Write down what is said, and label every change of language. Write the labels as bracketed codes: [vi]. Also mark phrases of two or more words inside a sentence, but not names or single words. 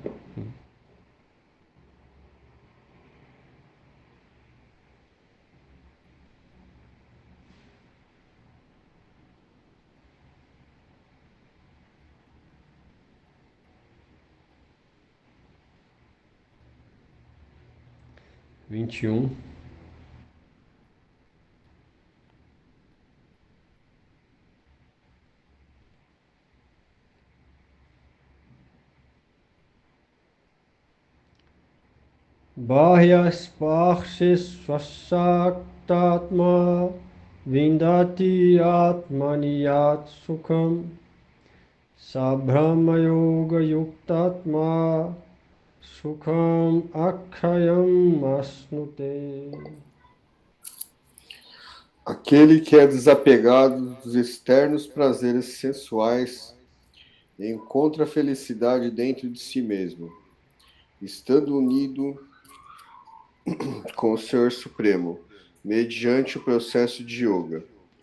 [pt] Vinte e um. [sa] बाह्य स्पर्शेष्व् असक्तात्मा विन्दति आत्मनियत् सुखं स ब्रह्म योग युक्तात्मा सुखम् अक्षयम् अश्नुते. [pt] Aquele que é desapegado dos externos prazeres sensuais encontra a felicidade dentro de si mesmo, estando unido com o Senhor Supremo, mediante o processo de yoga.